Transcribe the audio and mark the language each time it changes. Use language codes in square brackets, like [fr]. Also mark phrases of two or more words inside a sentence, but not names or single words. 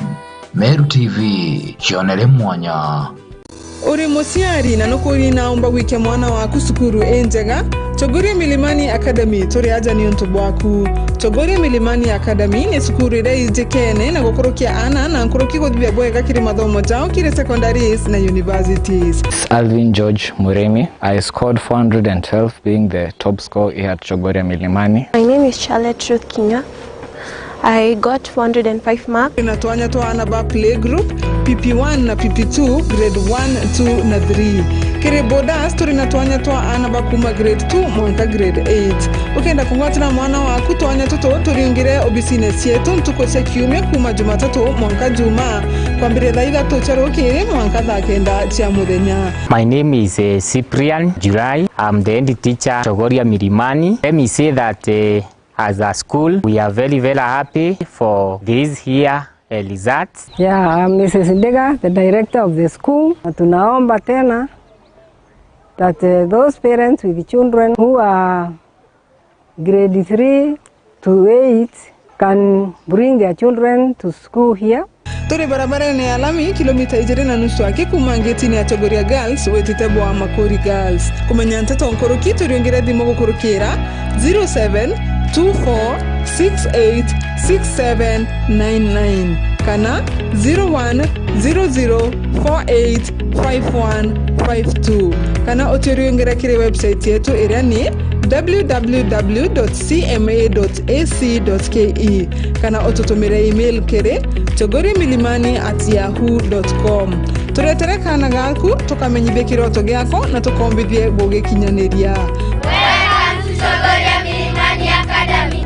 [mer] Meru TV, chionere mwanya. Uri musiari na nukuri naomba wike mwana waku sukuru enjega. Chogoria Milimani Academy turi aja ni onto bwaku. Chogoria Milimani Academy ni sukuru ira ijekene na gukorokia ana na nkoroki godbia bwega kiri mathomo jao kiri secondaries na universities. Alvin George Muremi. [en] I scored 412, being the top scorer here at Chogoria Milimani. My name is Charlotte Ruth Kinya. I got 405 marks. [mer] Inatuanya to anaba [en] play group [mer] PP1 na PP2 grade 1, 2 na 3. Kire bodas turi natuanya to anaba kuma grade 2 mwanka grade 8. Ukenda kungwatira mwana waku tuanya toto turingire obisines yetu ntukose kiumia kuma Jumatatu mwanka Juma kwambire thaitha tucherukire mwanka thakenda cia muthenya. [en] My name is Cyprian July. I'm the head teacher Chogoria Milimani. Let me say that as a school, we are very, very happy for this here results. Yeah, I'm Mrs. Ndega, the director of the school. [sw] Tunaomba tena [en] that those parents with children who are grade 3 to 8 can bring their children to school here. [mer] Turi barabara ni alami kilomita 2.5 aki kumangeti ni Chogoria Girls wetitebo wa Makori Girls. Kumenya NTETO nkoroki turiongera dimo gukurukira 0724686799 kana 0100485152 kana oturiongera kire website yetu ira ni www.cma.ac.ke kana otutumire email kere chogorimilimani@yahoo.com. Turetere kana gaku tukamenyithie kiroto giako na tukombithie gugikinyaniria. [en] Welcome to Chogoria Milimani Academy.